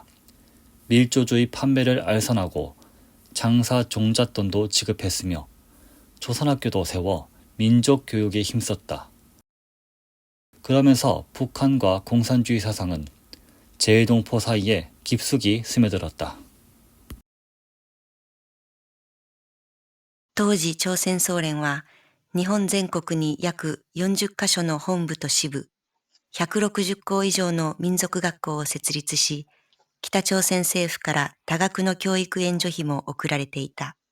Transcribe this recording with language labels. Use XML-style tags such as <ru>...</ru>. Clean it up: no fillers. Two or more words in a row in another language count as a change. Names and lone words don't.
<ko>밀조주의 판매를 알선하고 장사 종잣돈도 지급했으며 조선학교도 세워 민족교육에 힘썼다. 그러면서 북한과 공산주의 사상은 제일동포 사이에 깊숙이 스며들었다.</ko> <ja>当時朝鮮総連は日本全国に約40カ所の本部と支部、160校以上の民族学校を設立し、北朝鮮政府から多額の教育援助費も送られていた。</ja>